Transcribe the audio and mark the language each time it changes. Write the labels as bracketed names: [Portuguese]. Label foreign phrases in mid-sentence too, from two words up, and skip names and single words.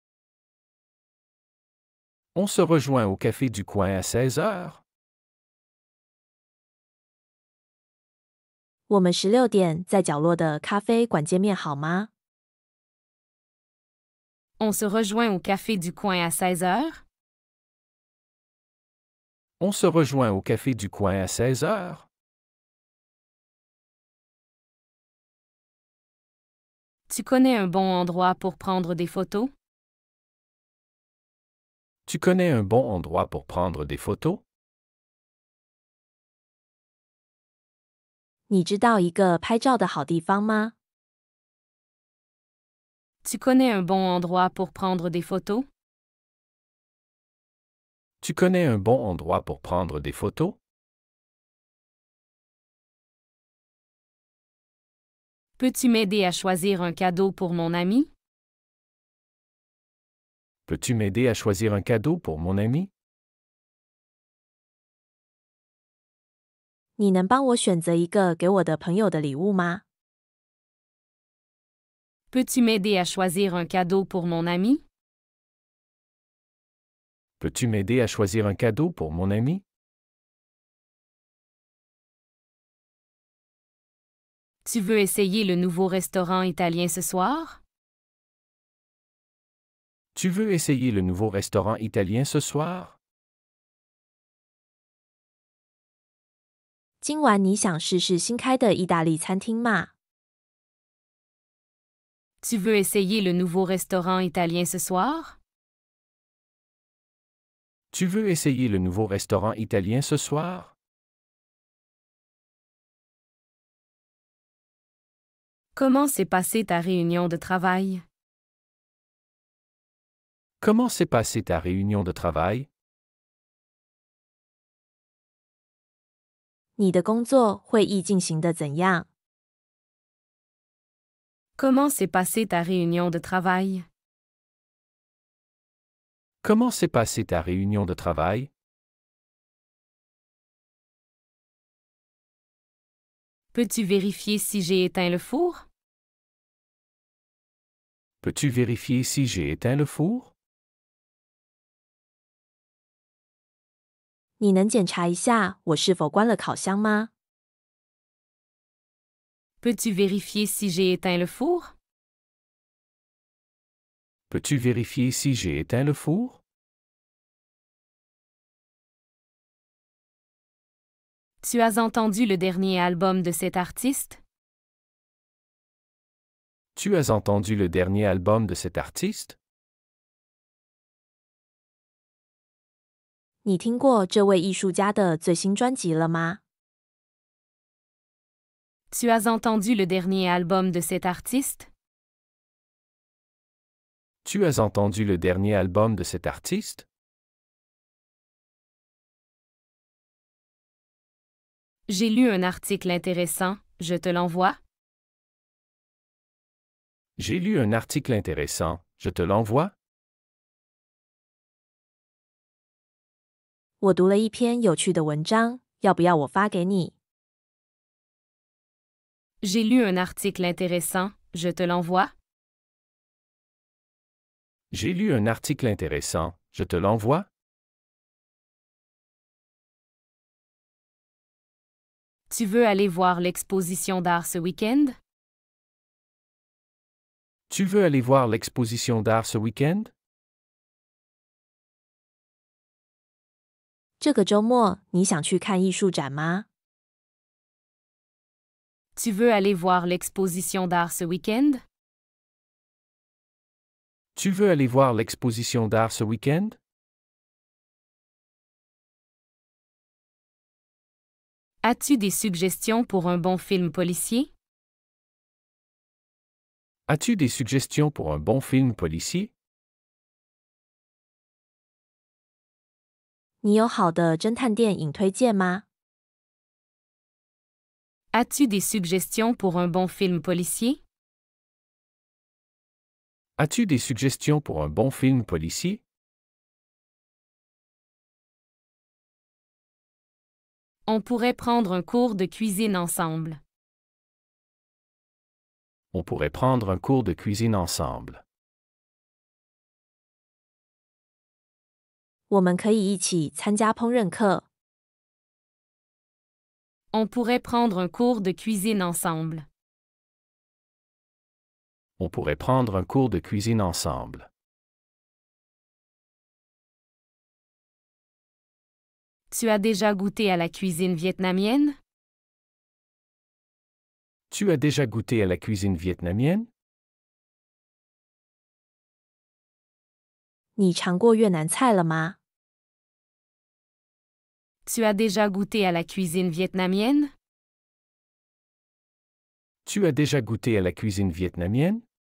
[French] On se rejoint au café du coin à 16 heures? [Chinese] 我们16点在角落的咖啡馆见面好吗？ [French] On se rejoint au café du coin à 16 heures? On se rejoint au café du coin à 16 heures? Tu connais un bon endroit pour prendre des photos? Tu connais un bon endroit pour prendre des photos? [Chinese] 你知道一个拍照的好地方吗？ [French] Tu connais un bon endroit pour prendre des photos? Tu connais un bon endroit pour prendre des photos? Peux-tu m'aider à choisir un cadeau pour mon ami? Peux-tu m'aider à choisir un cadeau pour mon ami? [Chinese] 你能帮我选择一个给我的朋友的礼物吗？ [French] Peux-tu m'aider à choisir un cadeau pour mon ami? Peux-tu m'aider à choisir un cadeau pour mon ami? Tu veux essayer le nouveau restaurant italien ce soir? Tu veux essayer le nouveau restaurant italien ce soir? [Chinese] 今晚你想试试新开的意大利餐厅吗？ [French] Tu veux essayer le nouveau restaurant italien ce soir? Tu veux essayer le nouveau restaurant italien ce soir? Comment s'est passée ta réunion de travail? Comment s'est passée ta réunion de travail? [Chinese] 你的工作会议进行的怎样？ [French] Comment s'est passée ta réunion de travail? Comment s'est passée ta réunion de travail? Peux-tu vérifier si j'ai éteint le four? Peux-tu vérifier si j'ai éteint le four? [Chinese] 你能检查一下我是否关了烤箱吗？ [French] Peux-tu vérifier si j'ai éteint le four? Peux-tu vérifier si j'ai éteint le four? Tu as entendu le dernier album de cet artiste? Tu as entendu le dernier album de cet artiste? [Chinese] 你听过这位艺术家的最新专辑了吗？ [French] Tu as entendu le dernier album de cet artiste? Tu as entendu le dernier album de cet artiste? J'ai lu un article intéressant, je te l'envoie? J'ai lu un article intéressant, je te l'envoie? [Chinese] 我读了一篇有趣的文章，要不要我发给你？ [French] J'ai lu un article intéressant, je te l'envoie? J'ai lu un article intéressant, je te l'envoie? Tu veux aller voir l'exposition d'art ce week-end? Tu veux aller voir l'exposition d'art ce week-end? [Chinese] 这个周末你想去看艺术展吗？ [French] Tu veux aller voir l'exposition d'art ce week-end? Tu veux aller voir l'exposition d'art ce week-end? As-tu des suggestions pour un bon film policier? As-tu des suggestions pour un bon film policier? [Chinese] 你有好的侦探电影推荐吗？ [French] As-tu des suggestions pour un bon film policier? As-tu des suggestions pour un bon film policier? On pourrait prendre un cours de cuisine ensemble. On pourrait prendre un cours de cuisine ensemble. [Chinese] 我们可以一起参加烹饪课。 [French] On pourrait prendre un cours de cuisine ensemble. On pourrait prendre un cours de cuisine ensemble. Tu as déjà goûté à la cuisine vietnamienne? Tu as déjà goûté à la cuisine vietnamienne? [Chinese] 你尝过越南菜了吗？ [French] Tu as déjà goûté à la cuisine vietnamienne? Tu as déjà goûté à la cuisine vietnamienne?